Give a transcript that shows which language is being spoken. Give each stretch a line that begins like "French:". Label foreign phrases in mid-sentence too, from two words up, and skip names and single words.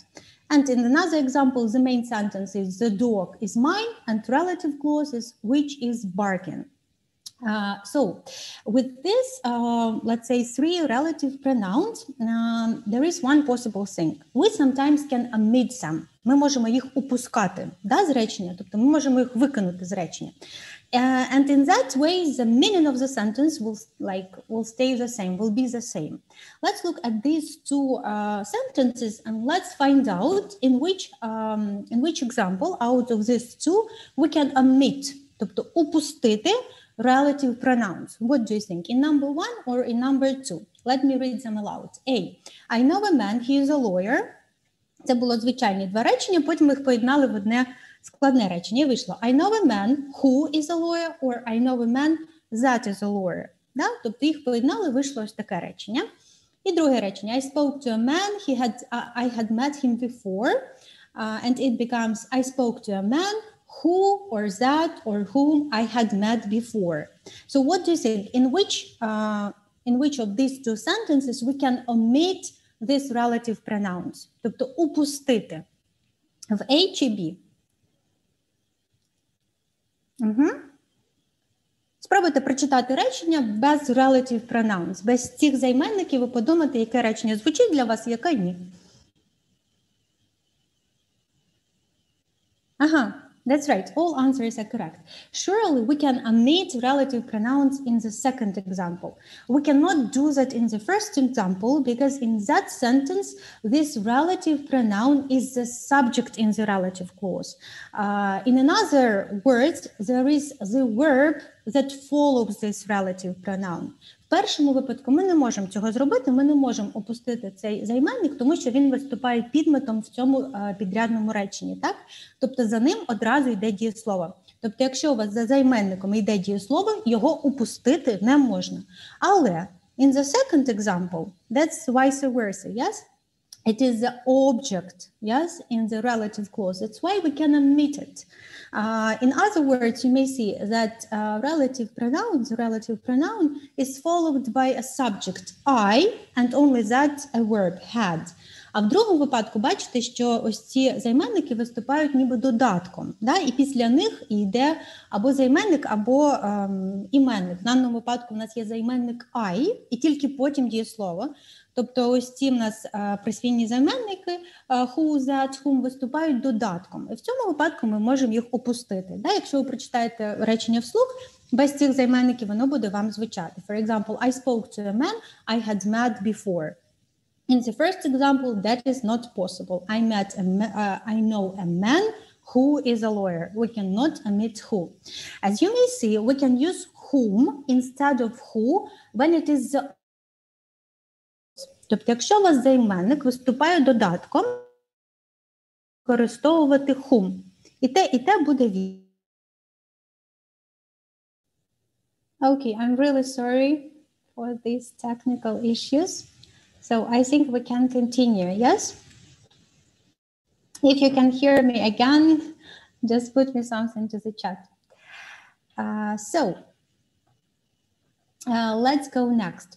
English: And in another example, the main sentence is the dog is mine, and relative clause is which is barking. So with this, let's say three relative pronouns, there is one possible thing. We sometimes can omit some.
Ukrainian: Ми можемо їх упускати, да, з речення, тобто ми можемо їх викинути з речення.
English: And in that way, the meaning of the sentence will stay the same, will be the same. Let's look at these two sentences and let's find out in which example out of these two we can omit,
Ukrainian: тобто упустити
English: relative pronouns. What do you think? In number one or in number two? Let me read them aloud. A. I know a man, he is a lawyer.
Ukrainian: Це було звичайні два речення, потім ми їх поєднали в одне складне речення. І вийшло
English: I know a man who is a lawyer or I know a man that is a lawyer.
Ukrainian: Да? Тобто їх поєднали, вийшло ось таке речення. І друге речення.
English: I spoke to a man, I had met him before. And it becomes I spoke to a man who or that or whom I had met before. So what do you think? In which of these two sentences we can omit these relative pronouns?
Ukrainian: Тобто упустити. В A чи B? Спробуйте прочитати речення без
English: relative pronouns,
Ukrainian: без цих займенників, і подумати, яке речення звучить для вас, яке ні. Ага.
English: That's right, all answers are correct. Surely we can omit relative pronouns in the second example. We cannot do that in the first example because in that sentence, this relative pronoun is the subject in the relative clause. In another words, there is the verb that follows this relative pronoun.
Ukrainian: В першому випадку ми не можемо цього зробити, ми не можемо опустити цей займенник, тому що він виступає підметом в цьому підрядному реченні, так? Тобто за ним одразу йде дієслово. Тобто якщо у вас за займенником йде дієслово, його упустити не можна.
English: Але in the second example, that's vice versa, yes? It is the object, yes, in the relative clause. That's why we can omit it. In other words, you may see that relative pronoun is followed by a subject, I, and only that a verb, had.
Ukrainian: А в другому випадку бачите, що ось ці займенники виступають ніби додатком, да? І після них йде або займенник, або іменник. В даному випадку в нас є займенник I, і тільки потім дієслово. Тобто ось ці в нас присвійні займенники
English: who, that, whom
Ukrainian: виступають додатком. І в цьому випадку ми можемо їх опустити. Да? Якщо ви прочитаєте речення вслух, без цих займенників воно буде вам звучати.
English: For example, I spoke to a man I had met before. In the first example, that is not possible. I know a man who is a lawyer. We cannot omit who. As you may see, we can use whom instead of who when it is the.
Ukrainian: Тобто, якщо у вас займенник виступає додатком, використовувати whom. І те буде вірно.
English: Okay, I'm really sorry for these technical issues. So I think we can continue, yes? If you can hear me again, just put me something to the chat. Let's go next.